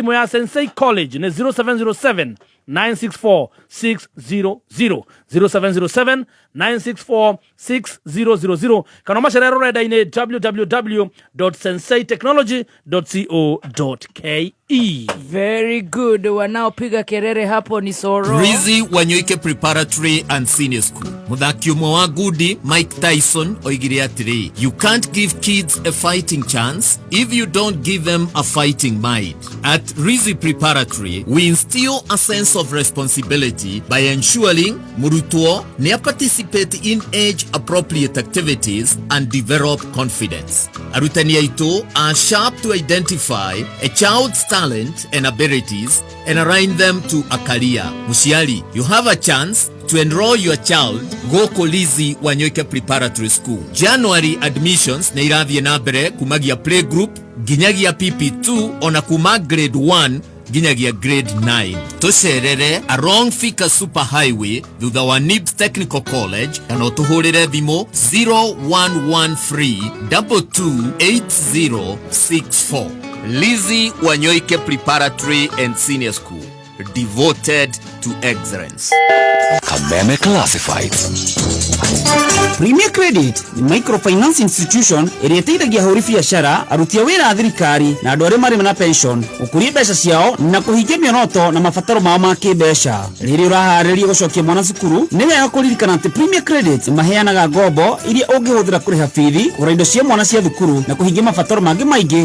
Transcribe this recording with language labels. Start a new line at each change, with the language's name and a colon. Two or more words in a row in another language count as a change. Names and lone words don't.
Kikuyu: Namba ya thimũ ya Sensei College ni 0707 964-600 0707-964-6000 kana macerero renda-inĩ www.sensaitechnology.co.ke.
English: Very good.
Swahili: Wanaopiga kelele hapo ni Soro.
Kikuyu: Rizi Wanyoike Preparatory and Senior School. Muthaki umwe wa ngundi Mike Tyson oigire atiri,
English: you can't give kids a fighting chance if you don't give them a fighting mind. At Rizi Preparatory, we instill a sense of responsibility by ensuring
Kikuyu: murutwo ne
English: participate in age-appropriate activities and develop confidence.
Kikuyu: Arutani aitu
English: are sharp to identify a child's talent and abilities and align them to a career. Mushiali, you have a chance to enroll your child go Rizi Wanyoike Preparatory School. January admissions
Kikuyu: na irathie na mbere kumagia playgroup ginyagia PP2 ona kuma grade 1 ginyagia grade 9. Tucerere along Thika Super Highway thutha wa NIBS Technical College kana utuhurire thimo 0113228064.
English: Rizi Wanyoike Preparatory and Senior School, devoted to excellence. Kameme Classifieds.
Kikuyu: Premier Credit ni
English: microfinance institution
Kikuyu: ĩrĩa ĩteithagia ahũri biacara, aruti a wĩra a thirikari na andũ arĩa marĩ na pension gũkũria mbeca ciao na kũhingia mĩoroto na mabataro mao ma kĩmbeca. Rĩrĩa ũraharĩria gũcokia mwana cukuru, nĩ wega kũririkana atĩ Premier Credit maheanaga ngombo iria ũngĩhũthĩra kũrĩha bithi, kũgũra indo cia mwana cia thukuru na kũhingia mabataro mangĩ maingĩ.